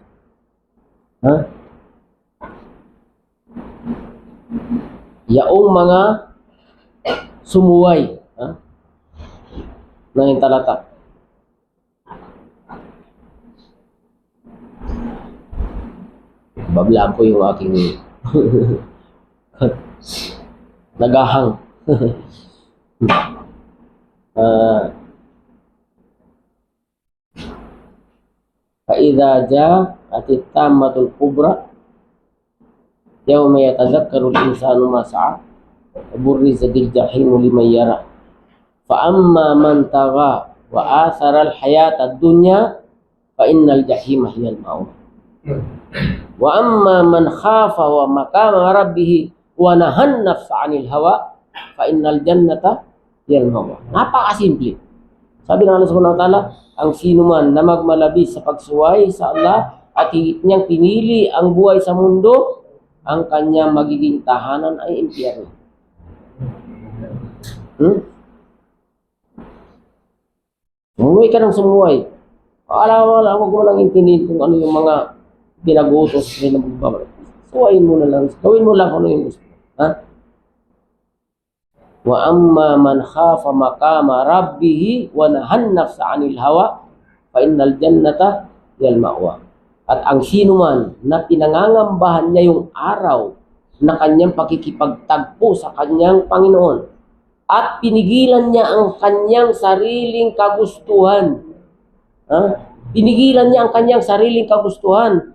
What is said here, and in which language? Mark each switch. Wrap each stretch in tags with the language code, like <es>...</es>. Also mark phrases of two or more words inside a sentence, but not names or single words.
<tl>Ha? Yaong mga sumuway, ha? Na yung talata. Bablaan ko yung aking nagahang.</tl> <ar>فإذا جاءت التامة الكبرى يوم يتذكر الإنسان ما سعى وبرزت الجحيم لمن يرى فأما من طغى وآثر الحياة الدنيا فإن الجحيم هي المأوى وأما من خاف ومقام ربه ونهى النفس عن الهوى فإن الجنة هي المأوى.</ar> <tl>Napakasimple. Sabi ng Allah</tl> <ar>سبحانه وتعالى,</ar> <tl>ang sino man na magmalabis sa pagsuway sa Allah at higit niyang pinili ang buhay sa mundo, ang kanyang magiging tahanan ay impyerno. Sumuway ka ng sumuway. Wala, huwag mo lang intindihin kung ano yung mga pinag-utos rin ng babalik. Suwayin mo na lang. Gawin mo lang kung ano yung gusto. Ha?</tl> <ar>وأما من خاف مقام ربه ونهى النفس عن الهوى فإن الجنة هي المأوى.</ar> <tl>At ang sino man na pinangangambahan niya yung araw na kanyang pakikipagtagpo sa kanyang Panginoon at pinigilan niya ang kanyang sariling kagustuhan. Pinigilan niya ang kanyang sariling kagustuhan.</tl>